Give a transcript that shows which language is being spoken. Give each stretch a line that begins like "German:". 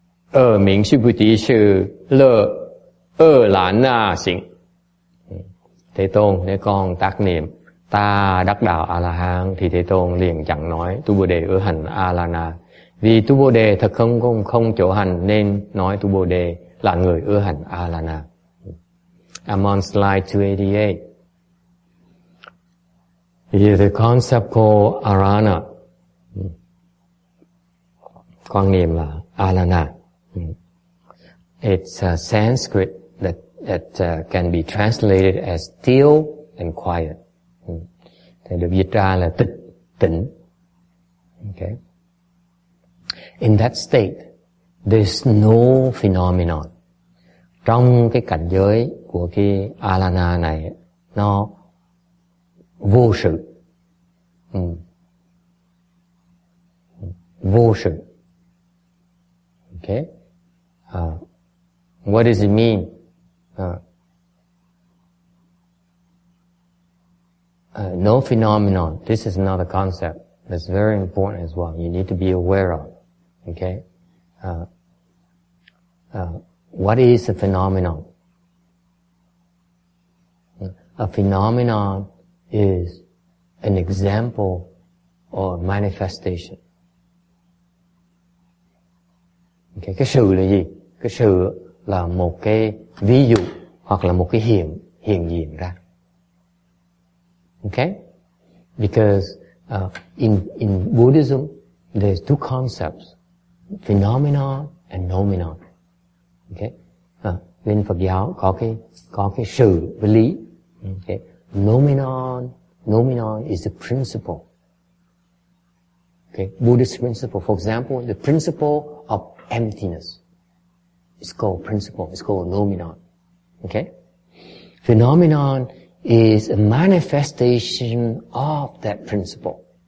Vietnamese: 二名Subhuti是乐二蘭na xịn. Thế Tôn, nếu con tác niệm ta đắc đạo A-la-hán thì Thế Tôn liền chẳng nói tu Bồ Đề ưa hành A-la-na. Vì tu Bồ Đề thật không chỗ hành nên nói tu Bồ Đề là người ưa hành A-la-na.
English: I'm on slide 288. Here the concept called arana.
Vietnamese: Quan niệm là A-la-na.
English: It's Sanskrit that can be translated as still and quiet.
Vietnamese: Thì được dịch ra là tĩnh. Okay.
English: In that state, there's no phenomenon.
Vietnamese: Trong cái cảnh giới của cái alana này, nó vô sự. Vô sự.
English: Okay. What does it mean? No phenomenon. This is another concept that's very important as well. You need to be aware of. Okay? What is a phenomenon? A phenomenon is an example or manifestation.
Vietnamese: Okay? Cái sự là gì? Cái sự là một cái ví dụ hoặc là một cái hiện diện ra.
English: Okay? Because in Buddhism there's two concepts, phenomenon and noumenon. Okay?
Vietnamese: Bên Phật giáo có cái sự với lý.
English: Okay? Noumenon is the principle. Okay? Buddhist principle, for example, the principle of emptiness. It's called principle. It's called noumenon. Okay? Phenomenon is a manifestation of that principle.